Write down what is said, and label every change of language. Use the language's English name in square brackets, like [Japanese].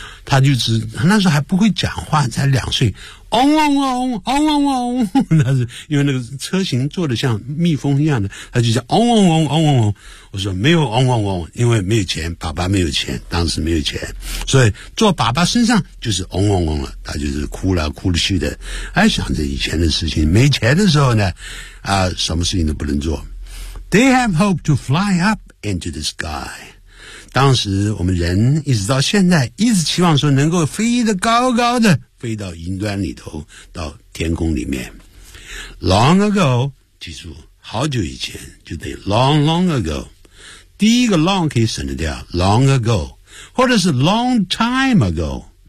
[Chinese] 他就是那时候还不会讲话，才两岁，嗡嗡嗡嗡嗡嗡，那是因为那个车型做的像蜜蜂一样的，他就叫嗡嗡嗡嗡嗡嗡。我说没有嗡嗡嗡，因为没有钱，爸爸没有钱，当时没有钱，所以坐爸爸身上就是嗡嗡嗡了。他就是哭了哭了去的，还想着以前的事情。没钱的时候呢，啊，什么事情都不能做。 [English] They have hope to fly up into the sky. [Chinese] 当时我们人一直到现在一直期望说能够飞得高高的，飞到云端里头，到天空里面。 [English] Long ago， [Chinese] 记住好久以前，就得 [English] long long ago， [Chinese] 第一个 long 可以省得掉 [English] long ago， [Chinese] 或者是 [English] long time ago。